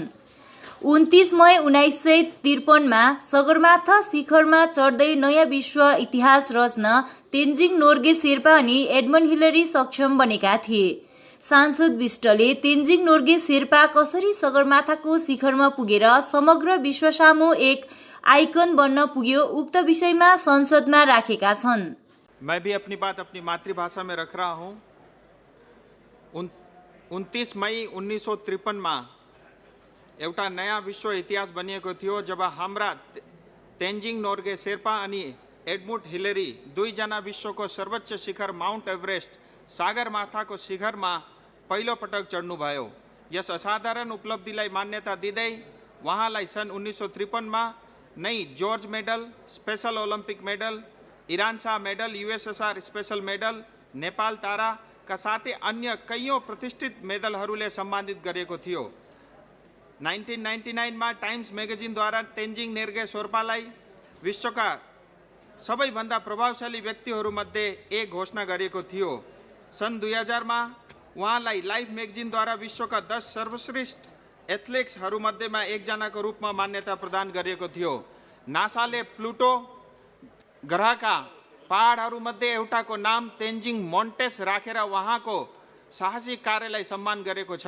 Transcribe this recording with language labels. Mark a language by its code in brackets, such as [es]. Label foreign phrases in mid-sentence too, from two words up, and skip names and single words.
[ne] 29 मई 1953 सगरमाथा शिखरमा चढ्दै नयाँ विश्व इतिहास रच्न तेन्जिङ नोर्गे शेर्पा अनि एडमन्ड हिलरी सक्षम बनेका थिए। सांसद विष्टले तेन्जिङ नोर्गे शेर्पा कसरी सगरमाथाको शिखरमा पुगेर समग्र विश्वसामु एक आइकन बन्न पुग्यो उक्त विषयमा संसदमा राखेका छन्। [hi] मैं भी अपनी बात अपनी मातृभाषा में रख रहा हूँ। [ne] 29 मई 1953 में एउटा नयाँ विश्व इतिहास बनिएको थियो जब हाम्रा तेन्जिङ नोर्गे शेर्पा अनि एडमन्ड हिलरी दुईजना विश्वको सर्वोच्च शिखर माउन्ट एभरेस्ट सागरमाथाको शिखरमा पहिलो पटक चढ्नुभयो। यस असाधारण उपलब्धिलाई मान्यता दिँदै उहाँलाई सन् 1953 नै जर्ज मेडल, स्पेशल ओलम्पिक मेडल, इरान शाह मेडल, यूएसएसआर स्पेशल मेडल, नेपाल ताराका साथै अन्य कैयौँ प्रतिष्ठित मेडलहरूले सम्मानित गरेको थियो। 1999 में टाइम्स मैगजीन द्वारा तेन्जिङ नोर्गे शेर्पालाई विश्वका सबैभन्दा प्रभावशाली व्यक्तिहरूमध्ये एक घोषणा गरिएको थियो। सन् 2000 मा उहाँलाई लाइफ म्यागजिनद्वारा विश्वका 10 सर्वश्रेष्ठ एथलेट्सहरूमध्येमा एकजनाको रूपमा मान्यता प्रदान गरिएको थियो। नासाले प्लुटो ग्रहका पहाडहरूमध्ये एउटाको नाम तेन्जिङ मोन्टेस राखेर उहाँको साहसिक कार्यलाई सम्मान गरेको छ।